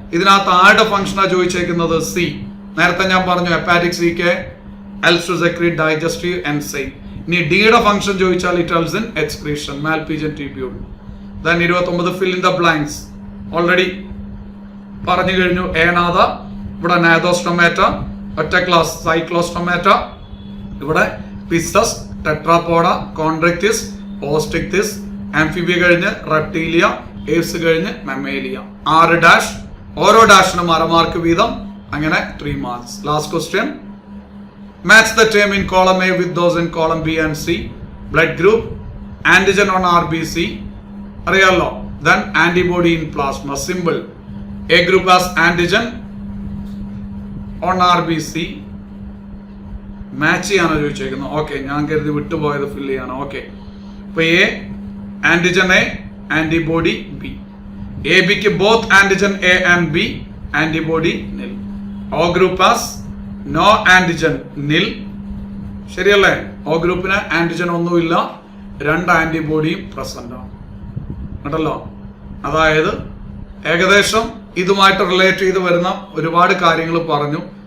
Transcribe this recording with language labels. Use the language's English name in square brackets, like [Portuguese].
[Malayalam] ഇതിനകത്ത് ആരുടെ ഫംഗ്ഷനാ ചോദിച്ചേക്കുന്നത്? C. നേരത്തെ ഞാൻ പറഞ്ഞു [English] Hepatic CK helps to secrete digestive enzyme. [Malayalam] ഇനി ഡിയുടെ ഫംഗ്ഷൻ ചോദിച്ചാൽ [English] It helps in excretion, malpighian tubule. Then 29 fill in the blanks. Already [Malayalam] പറഞ്ഞു കഴിഞ്ഞു. ഏനാഥ, ഇവിടെ നാദോസ്റ്റൊമാറ്റ, ഒറ്റ ക്ലാസ് സൈക്ലോസ്റ്റൊമാറ്റ, ഇവിടെ പിസസ്, ടെട്രാപോഡ, കോൺട്രക്റ്റിസ്, ഓസ്റ്റിക്തിസ്, ആംഫിബിയ കഴിഞ്ഞ് റെപ്റ്റീലിയ, ഏവ്സ് കഴിഞ്ഞ് മെമ്മേലിയ. 6 ഡാഷ്. ഓരോ ഡാഷിനും 1/2 മാർക്ക് വീതം. അങ്ങനെ 3 marks. Last question. [English] Match the term in column A with those in column B and C. Blood group, antigen on RBC. [Malayalam] അറിയാലോ. [English] Then antibody in plasma. Symbol. A group has antigen on RBC. [Malayalam] Match ചെയ്യാനോ ചോദിച്ചേക്കുന്നു. Okay, ഞാൻ കരുതി വിട്ടുപോയത് fill ചെയ്യാനോ. Okay. ഇപ്പൊ A antigen A, antibody B. [English] ABക്ക് both antigen A and B, antibody nil. O group has no antigen nil. [Malayalam] ശരിയല്ലേ? ഓ ഗ്രൂപ്പിന് antigen ഒന്നുമില്ല, 2 ആന്റിബോഡിയും present ആണ്. കേട്ടല്ലോ. അതായത് ഏകദേശം ഇതുമായിട്ട് റിലേറ്റ് ചെയ്ത് വരുന്ന ഒരുപാട് കാര്യങ്ങൾ പറഞ്ഞു.